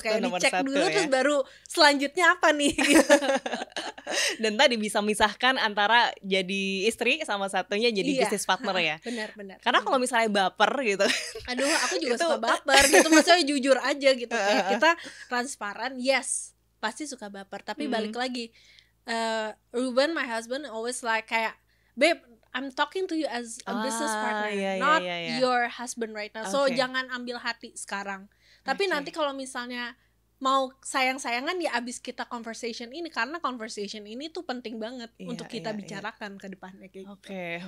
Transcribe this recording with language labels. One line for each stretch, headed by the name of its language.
Indonesian: Kayak dicek dulu ya. Terus baru selanjutnya apa nih gitu. Dan tadi bisa misahkan antara jadi istri sama satunya jadi business partner ya. Benar. Karena kalau misalnya baper gitu, aduh aku juga suka baper gitu. Maksudnya jujur aja gitu. Kayak kita transparan, yes pasti suka baper. Tapi balik lagi,
English: Ruben my husband always like kayak, babe, I'm talking to you as a business partner, not your husband right now.
Indonesian: So jangan ambil hati sekarang. Tapi nanti kalau misalnya mau sayang-sayangan ya abis kita conversation ini, karena conversation ini tuh penting banget untuk kita bicarakan ke depannya kayak gitu.